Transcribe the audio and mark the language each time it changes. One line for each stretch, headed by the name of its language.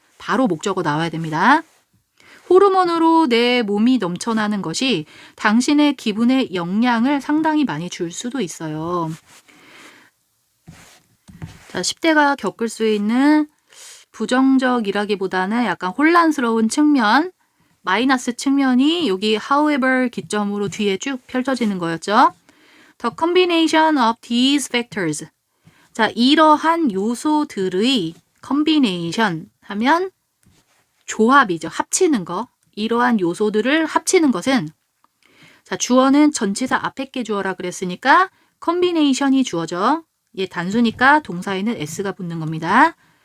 Korean: 바로 목적어 나와야 됩니다. 호르몬으로 내 몸이 넘쳐나는 것이 당신의 기분에 영향을 상당히 많이 줄 수도 있어요. 자, 10대가 겪을 수 있는 부정적이라기보다는 약간 혼란스러운 측면, 마이너스 측면이 여기 however 기점으로 뒤에 쭉 펼쳐지는 거였죠.
English: The combination of these factors.
Korean: 자, 이러한 요소들의 combination 하면 조합이죠. 합치는 거. 이러한 요소들을 합치는 것은 자, 주어는 전치사 앞에 게 주어라 그랬으니까 combination이 주어죠. 얘 단수니까 동사에는 s가 붙는 겁니다.